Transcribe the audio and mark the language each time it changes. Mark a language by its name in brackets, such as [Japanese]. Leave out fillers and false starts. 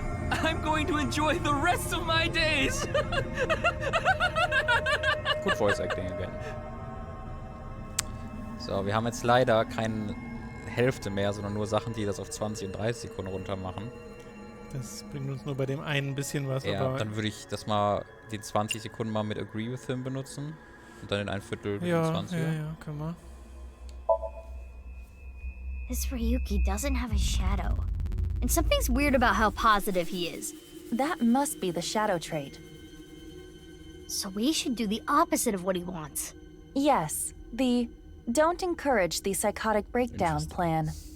[English] I'm going to enjoy the rest of my days. Good voice acting again. [German] So, wir haben jetzt leider keine Hälfte mehr, sondern nur Sachen, die das auf 20 und 30 Sekunden runter machen. Das bringt uns nur bei dem einen ein bisschen was. Ja, aber dann würde ich das mal, den 20 Sekunden mal mit Agree with Him benutzen. Und dann den 1/4 mit ja, 20. Ja, können wir. [English] This Ryuki doesn't have a shadow. And something's weird about how positive he is. That must be the shadow trait. So we should do the opposite of what he wants. Yes, the don't encourage the psychotic breakdown plan.